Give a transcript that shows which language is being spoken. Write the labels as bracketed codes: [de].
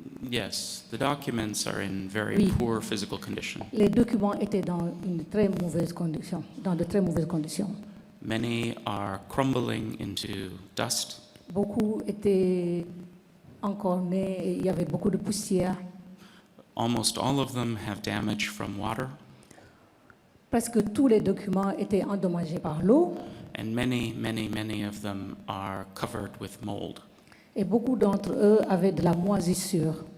[en] Yes, the documents are in very [fr] Oui. [en] poor physical condition. [fr] Les documents étaient dans une très mauvaise condition, dans de très mauvaises conditions. [en] Many are crumbling into dust. [fr] Beaucoup étaient encornés, et il y avait beaucoup de poussière. [en] Almost all of them have damage from water, [fr] Presque tous les documents étaient endommagés par l'eau [en] and many of them are covered with mold. [fr] et beaucoup d'entre eux avaient de la moisissure.